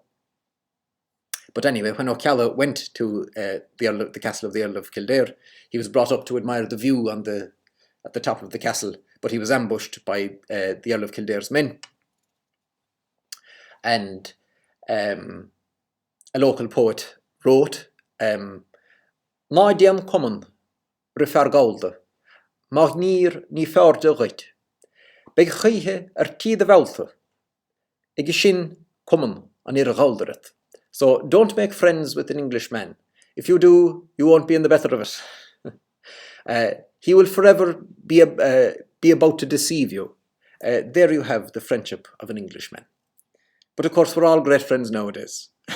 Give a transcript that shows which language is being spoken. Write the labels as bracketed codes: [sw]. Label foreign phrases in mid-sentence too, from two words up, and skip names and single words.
[en] But anyway, when O'Calla went to the castle of the Earl of Kildare, he was brought up to admire the view at the top of the castle, but he was ambushed by the Earl of Kildare's men. And a local poet wrote, [ga] "Na déan comann, Gallda, má ghnír ní feirrde dhuit. Beidh choidhche tíad mheallta, ag sin comann an Gallda." [en] So don't make friends with an Englishman. If you do, you won't be in the better of it. He will forever be about to deceive you. There you have the friendship of an Englishman. But of course, we're all great friends nowadays.